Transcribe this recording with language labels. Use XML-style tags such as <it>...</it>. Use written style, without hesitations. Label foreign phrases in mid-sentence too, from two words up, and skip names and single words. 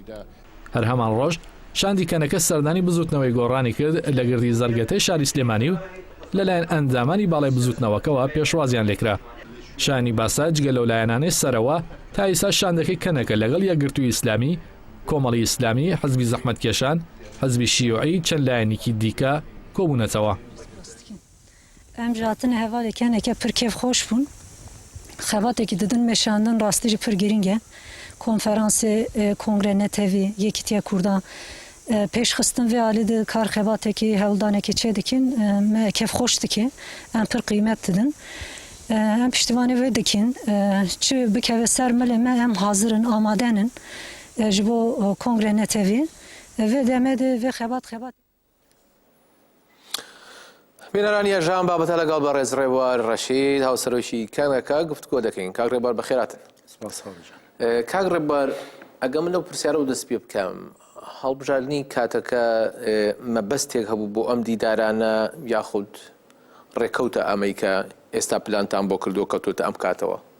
<ckb>هەر هەمان ڕۆژ شاندی کەنەکە سەردانی بزوتنەوەی گۆڕانی کرد لە گردی زەرگەتەی شاری سلێمانی و لەلایەن ئەندامانی باڵای بزوتنەوەکەوە پێشوازیان لێکرا. شانی باسا جگە لەو لایەنانەی سەرەوە تا ئێستا شاندەکەی کەنەکە لەگەڵ یەکگرتووی ئیسلامی، کۆمەڵی ئیسلامی، حەزبی زەحمەتکێشان، حەزبی شیوعی چەند لایەنێکی دیکە کۆبوونەتەوە.</ckb> <ku>Em ji hatine hevalê keneke pir kêfxweş bûn. Xebatekî didin meşandin rastî jî pir giring e. Konferansê Kongre Netewî Yekîtiya Kurdan pêşxistin vê alî di kar xebatekî hewldanekî çê dikin me kêfxweş dike. Em pir qîmet didin. Em piştîvanê wê dikin çi bikeve ser milê me em hazirin amadenin ji bo Kongre Netewî vê demê de vê xebat</ku> <ckb>بینەرانی ژان بابەتە لەگەڵ بە ڕێزڕێوار ڕەشید هاوسەرۆشی کەنگەکە گفتگۆ دەکەین. کاک ڕێبار بەخێراتن. کاک ڕێبار ئەگە من لەو پرسیارە و دەست پێ بکەم، هەڵبژاردننی کاتەکە مەبەستێک هەبوو بۆ ئەم دیدارانە یاخود ڕێکەوتە ئەمەی کە ئێستا پلانتان بۆ کردو کەوتوتە ئەم کاتەوە؟</ckb>